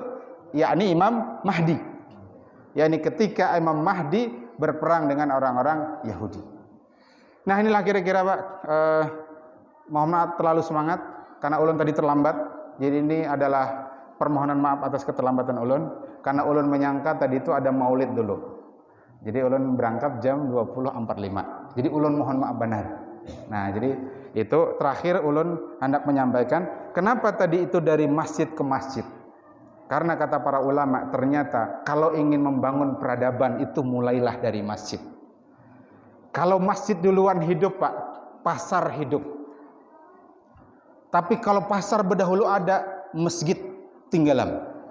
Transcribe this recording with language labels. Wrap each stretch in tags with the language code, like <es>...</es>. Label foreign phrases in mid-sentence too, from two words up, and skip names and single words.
<id>Yakni Imam Mahdi. Yakni ketika Imam Mahdi berperang dengan orang-orang Yahudi. Nah, inilah kira-kira Pak. Mohon maaf terlalu semangat karena ulun tadi terlambat. Jadi ini adalah permohonan maaf atas keterlambatan ulun karena ulun menyangka tadi itu ada maulid dulu. Jadi ulun berangkat jam 20.45. Jadi ulun mohon maaf benar. Nah, jadi itu terakhir ulun hendak menyampaikan kenapa tadi itu dari masjid ke masjid. Karena kata para ulama ternyata kalau ingin membangun peradaban itu mulailah dari masjid. Kalau masjid duluan hidup Pak, pasar hidup. Tapi kalau pasar berdahulu ada, masjid tinggalan.</id>